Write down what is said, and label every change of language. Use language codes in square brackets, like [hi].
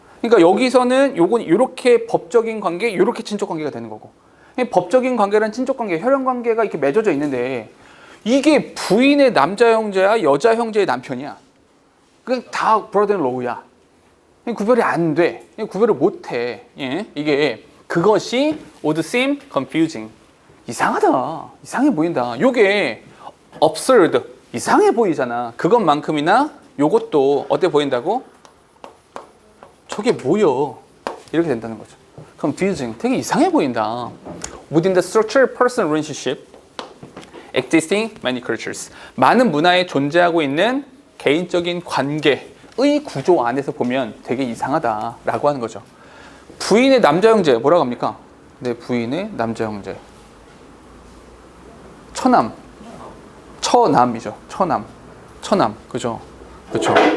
[ko] 그러니까 여기서는 요건 이렇게 법적인 관계, 이렇게 친족 관계가 되는 거고. 법적인 관계랑 친족 관계, 혈연 관계가 이렇게 맺어져 있는데 이게 부인의 남자 형제야, 여자 형제의 남편이야. 그냥 다 brother-in-law야. 구별이 안 돼. 구별을 못 해. 이게 그것이 [en] would seem confusing. [ko] 이상해 보인다. 요게 absurd. 이상해 보이잖아. 그것만큼이나 요것도 어때 보인다고? 저게 뭐여? 이렇게 된다는 거죠. confusing. 되게 이상해 보인다. [en] Within the structured personal relationship existing many cultures. [ko] 많은 문화에 존재하고 있는 개인적인 관계의 구조 안에서 보면 되게 이상하다라고 하는 거죠. 부인의 남자 형제 뭐라고 합니까? 내 부인의 남자 형제. 처남이죠. 처남. 그죠? 그렇죠.